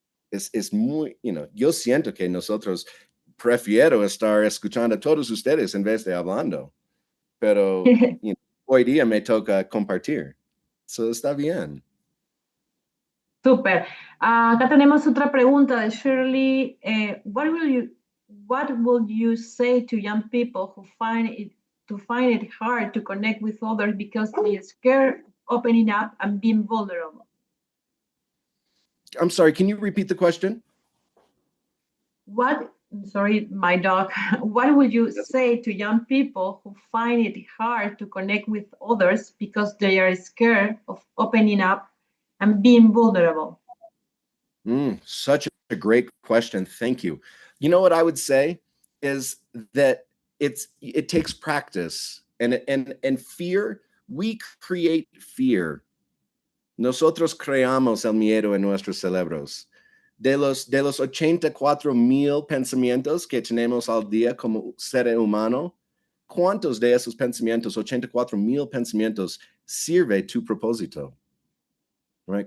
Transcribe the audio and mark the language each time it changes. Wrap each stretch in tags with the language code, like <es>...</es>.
<es>Es muy, yo siento que nosotros prefiero estar escuchando a todos ustedes en vez de hablando. Pero hoy día me toca compartir. Eso está bien. Súper. Acá tenemos otra pregunta de Shirley.</es> <en>What will you say to young people who find it hard to connect with others because they are scared of opening up and being vulnerable? I'm sorry, can you repeat the question? Sorry, my dog. What would you say to young people who find it hard to connect with others because they are scared of opening up and being vulnerable? Such a great question. Thank you. You know what I would say is that it takes practice and fear. We create fear.</en> <es>Nosotros creamos el miedo en nuestros cerebros. De los 84,000 pensamientos que tenemos al día como ser humano, ¿cuántos de esos pensamientos, 84,000 pensamientos, sirve tu propósito?</es> <en>Right?</en>